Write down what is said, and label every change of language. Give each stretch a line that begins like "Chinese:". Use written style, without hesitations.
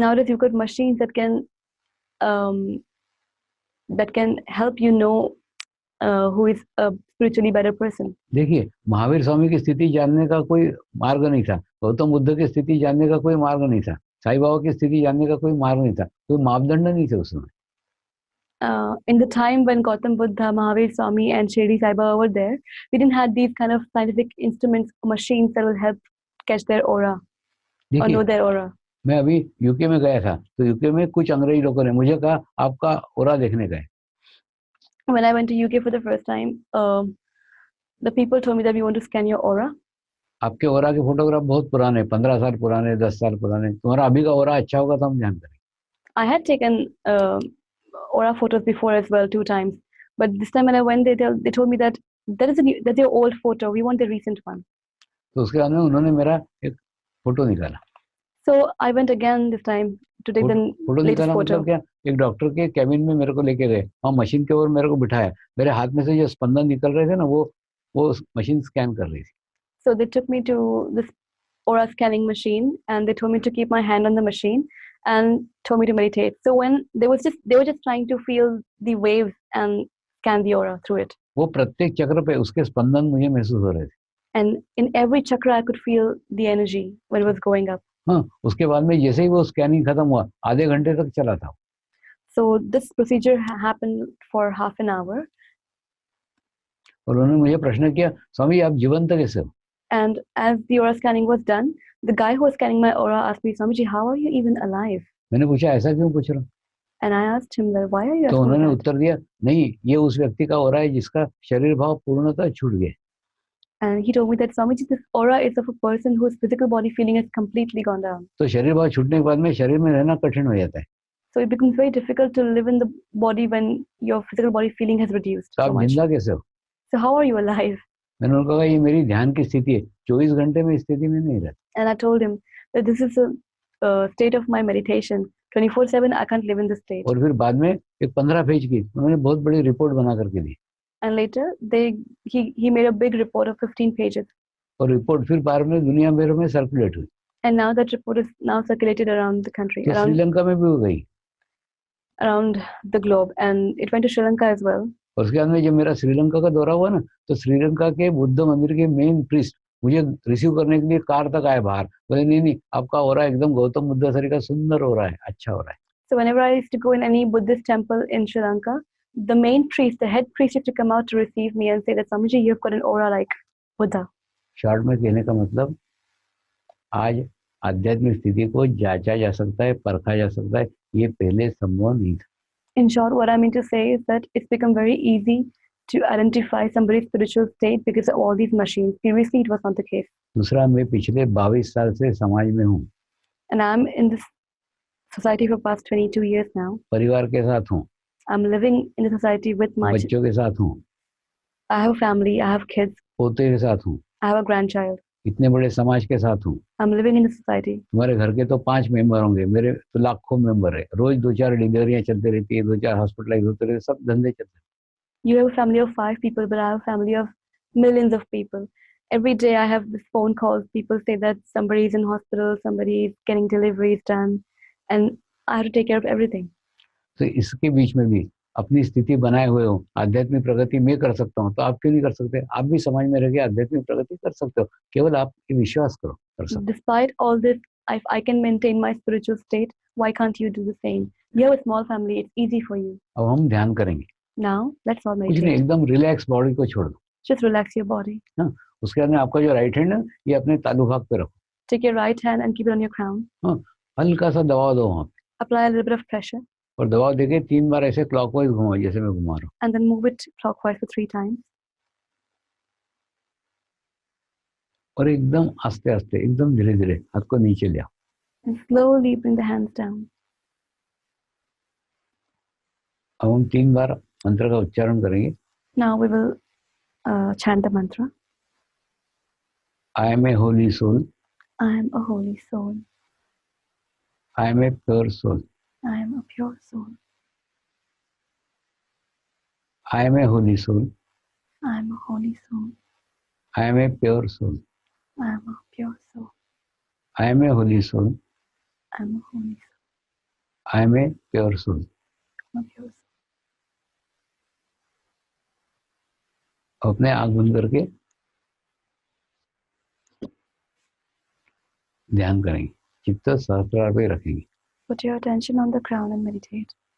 English: Nowadays, you've got machines that can help you know who is a spiritually better person.
Hindi: देखिए, महावीर स्वामी की स्थिति जानने का कोई मार्ग नहीं था, गौतम बुद्ध की स्थिति जानने का कोई मार्ग नहीं था, साईं बाबा की स्थिति जानने का कोई मार्ग नहीं था, कोई मापदंड नहीं थे उस समय।
English: In the time when Gautam Buddha, Mahavir Swami, and Shirdi Sai Baba were there, we didn't have these kind of scientific instruments, machines that will help catch their aura or
Hindi: देखिए,
English: know their aura.
Hindi: मैं अभी UK में गया था, तो UK में कुछ अंग्रेजी लोगों ने मुझे कहा आपका ओरा देखने गए।
English: When I went to UK for the first time, the people told me that we want to scan your aura.
Hindi: आपके ओरा के फोटोग्राफ बहुत पुराने, 15 साल पुराने, 10 साल पुराने, तुम्हारा अभी का ओरा अच्छा होगा तो हम जान करें।
English: I had taken aura photos before as well 2 times, but this time when I went, they told me that that's your old photo. We want the recent one.
Hindi: तो उसके बाद में उन्होंने मेरा एक फोटो निकाला।
English: So I went again this time to take the
Hindi: photo
English: latest
Hindi: निकाला
English: photo.
Hindi: मतलब क्या, एक डॉक्टर के कैबिन में मेरे को लेके गए और मशीन के ऊपर मेरे को बिठाया, मेरे हाथ में से जो स्पंदन निकल रहे थे ना, वो मशीन स्कैन कर रही थी।
English: So they took me to this aura scanning machine and they told me to keep my hand on the machine and told me to meditate. So when they were just trying to feel the waves and scan the aura through it.
Hindi: वो प्रत्येक चक्र पे उसके स्पंदन मुझे महसूस हो रहे थे।
English: And in every chakra I could feel the energy when it was going up.
Hindi: हाँ, उसके बाद में जैसे ही वो स्कैनिंग खत्म हुआ, आधे घंटे तक चला था।
English: So this procedure happened for half an hour.
Hindi: और उन्होंने मुझे प्रश्न किया, स्वामी आप जीवंत कैसे हो?
English: And as the aura scanning was done, the guy who was scanning my aura asked me, Swamiji, how are you even alive?
Hindi: मैंने पूछा ऐसा क्यों पूछ रहा हूँ?
English: And I asked him, well, why are you asking
Hindi: उन्होंने
English: that?
Hindi: उत्तर दिया, नहीं ये उस व्यक्ति का ओरा है जिसका शरीर भाव पूर्णतः छूट गया।
English: And he told me that Swamiji, this aura is of a person whose physical body feeling has completely gone down.
Hindi: तो शरीर भाव छूटने के बाद में शरीर में रहना कठिन हो जाता है।
English: So it becomes very difficult to live in the body when your physical body feeling has reduced
Hindi: तो
English: so
Hindi: आप
English: much.
Hindi: जिंदा कैसे हो?
English: So how are you alive?
Hindi: मैंने उनको कहा ये मेरी ध्यान की स्थिति है, 24 घंटे में इस स्थिति में नहीं रहता।
English: And I told him that this is a state of my meditation. 24/7 I can't live in this state.
Hindi: और फिर बाद में एक 15 पेज की उन्होंने बहुत बड़ी रिपोर्ट बना करके दी।
English: And later he made a big report of 15 pages.
Hindi: और रिपोर्ट फिर बाहर में दुनिया भर में सर्कुलेट हुई।
English: And now that report is now circulated around the country,
Hindi: तो श्रीलंका में भी हो गई।
English: around the globe, and it went to Sri Lanka as well.
Hindi: और उसके बाद में जब मेरा श्रीलंका का दौरा हुआ ना, तो श्रीलंका के बुद्ध मंदिर के मेन प्रीस्ट मुझे रिसीव करने के लिए कार तक आए बाहर, बोले नहीं आपका हो रहा है एकदम गौतम बुद्ध सर का सुंदर हो रहा है, अच्छा हो रहा है।
English: So whenever I used to go in any Buddhist temple in Sri Lanka, the main priest, the head priest, used to come out to receive me and say that Swamiji, you've got an aura like Buddha.
Hindi: Short में कहने का मतलब, आज आध्यात्मिक स्थिति को जांचा जा सकता है, परखा जा सकता है, ये पहले संभव नहीं था।
English: In short, what I mean to say is that it's become very easy to identify somebody's spiritual state because of all these machines. Previously, it was not the case.
Hindi: दूसरा, मैं पिछले 22 साल से समाज में हूँ।
English: And I'm in this society for past 22 years now.
Hindi: परिवार के साथ हूँ।
English: I'm living in the society with my
Hindi: बच्चों के साथ हूँ।
English: I have a family, I have kids.
Hindi: पोते के साथ हूँ।
English: I have a grandchild.
Hindi: इतने बड़े समाज के साथ हूँ।
English: I'm living in the society.
Hindi: तुम्हारे घर के तो 5 मेंबर होंगे, मेरे तो लाखों मेंबर है। रोज 2-4 डिलीवरियां चलती रहती है, 2-4 हॉस्पिटलाइज होते रहते, सब धंधे चलते हैं।
English: You have a family of 5 people, but I have a family of millions of people. Every day I have this phone calls. People say that somebody is in hospital, somebody is getting deliveries done, and I have to take care of everything.
Hindi: तो इसके बीच में भी अपनी स्थिति बनाए हुए हो, आध्यात्मिक प्रगति मैं कर सकता हूँ, तो आप क्यों नहीं कर सकते? आप भी समाज में रह के आध्यात्मिक प्रगति कर सकते हो, केवल आप ये विश्वास करो, कर सकते हो।
English: Despite all this, if I can maintain my spiritual state, why can't you do the same? You have a small family, it's easy for you.
Hindi: अब हम ध्यान करेंगे।
English: Now, let's all
Hindi: कुछ नहीं,
English: meditate.
Hindi: एकदम रिलैक्स बॉडी को छोड़ दो।
English: Just relax your body.
Hindi: हाँ, उसके बाद में आपका जो राइट हैंड है ये अपने तालू भाग पे रखो।
English: Take your right hand and keep it on your crown.
Hindi: हाँ, हल्का सा दबाव दो वहाँ पे,
English: Apply a little bit of pressure
Hindi: और दबाव देके 3 बार ऐसे क्लॉकवाइज घुमाओ जैसे मैं घुमा रहा हूँ।
English: and then move it clockwise for 3 times.
Hindi: और एकदम आस्ते आस्ते, एकदम धीरे धीरे हाथ को नीचे ले आओ।
English: And slowly bring the hands down.
Hindi: अब हम 3 बार मंत्र का उच्चारण करेंगे।
English: Now we will chant the mantra. I am a holy soul. I am a holy soul. I am a pure soul. I am a pure soul. I am a holy soul. I am a holy soul. I am a pure soul. I am a pure soul. I am a holy soul. I am a holy soul. I am a pure soul. I am a pure soul.
Hindi: अपने आंख बंद करके ध्यान करेंगे, चित्त सहस्त्रार पे रखेंगे।
English: Put your attention on the ground and meditate.